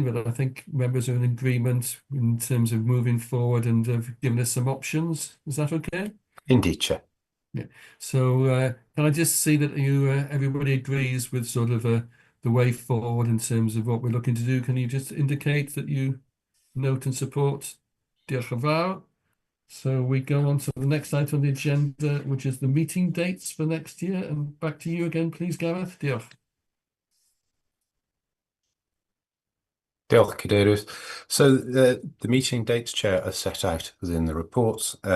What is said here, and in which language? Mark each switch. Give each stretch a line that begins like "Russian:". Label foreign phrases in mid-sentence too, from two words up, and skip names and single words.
English: But I think members are in agreement in terms of moving forward and have given us some options. Is that okay? Indeed, Chair. Yeah. So can I just see that you everybody agrees with sort of the way forward in terms of what we're looking to do? Can you just indicate that you note and support?
Welsh: Diolch yn fawr.
English: So we go on to the next item on the agenda, which is the meeting dates for next year. And back to you again, please, Gareth.
Welsh: Diolch. Diolch, Cadeirydd.
English: So the meeting dates, Chair, are set out within the reports.